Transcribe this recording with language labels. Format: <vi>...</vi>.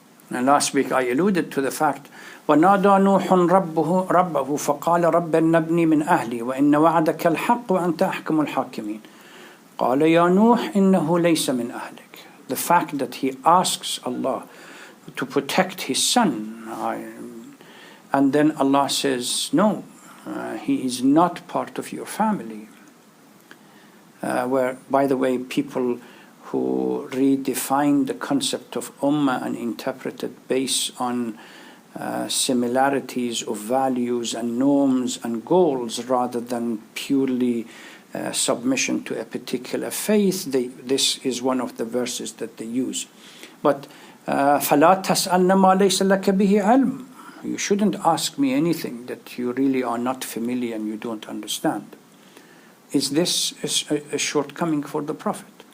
<en>And last week I alluded to the fact</en> <ar>وَنَادَى نُوحٌ رَبَّهُ فَقَالَ رَبَّ ابْنِ مِنْ أَهْلِي وَإِنَّ وَعْدَكَ الْحَقُّ وَأَنْتَ أَحْكَمُ الْحَاكِمِينَ قَالَ يَا نُوحْ إِنَّهُ لَيْسَ مِنْ أَهْلِكَ.</ar> <en>The fact that he asks Allah to protect his son, and then Allah says, no, he is not part of your family. Where, by the way, people who redefined the concept of ummah and interpreted based on similarities of values and norms and goals rather than purely submission to a particular faith. This is one of the verses that they use. But</en> <ar>فَلَا تَسْأَلْنَ مَا لَيْسَ لَكَ بِهِ عِلْمٍ.</ar> <en>You shouldn't ask me anything that you really are not familiar and you don't understand. Is this a shortcoming for the Prophet?</en>